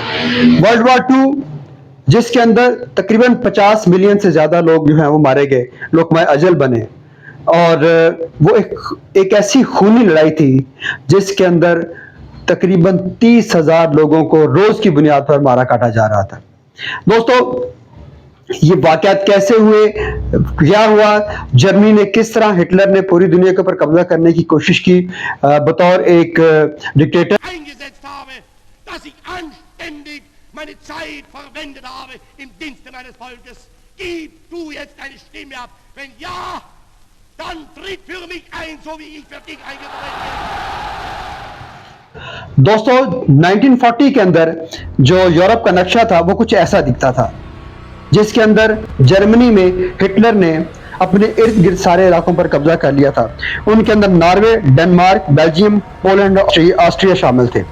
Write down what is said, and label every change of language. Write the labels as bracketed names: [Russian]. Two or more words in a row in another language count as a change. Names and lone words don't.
[English] World War Two [Hindi] जिसके अंदर तकरीबन 50 मिलियन से ज्यादा लोग जो हैं वो मारे गए, लोकमाए अजल बने, और वो एक ऐसी खूनी लड़ाई थी जिसके अंदर तकरीबन 30,000 लोगों को रोज की बुनियाद पर मारा काटा जा रहा था। दोस्तों, ये वाकयात कैसे हुए, क्या हुआ, जर्मनी ने किस तरह, हिटलर ने पूरी दुनिया के ऊपर कब्जा करने की कोशिश की बतौर एक डिक्टेटर, [German] meine Zeit verwendet habe im Dienste meines Volkes. Gib du jetzt deine Stimme ab. Wenn ja, dann tritt für mich ein, so wie ich für dich eingetreten bin. [Hindi] दोस्तों, 1940 के अंदर जो यूरोप का नक्शा था वो कुछ ऐसा दिखता था, जिसके अंदर जर्मनी में हिटलर ने अपने इर्द गिर्द सारे इलाकों पर कब्जा कर लिया था। उनके अंदर नॉर्वे, डेनमार्क, बेल्जियम, पोलैंड, ऑस्ट्रिया शामिल थे।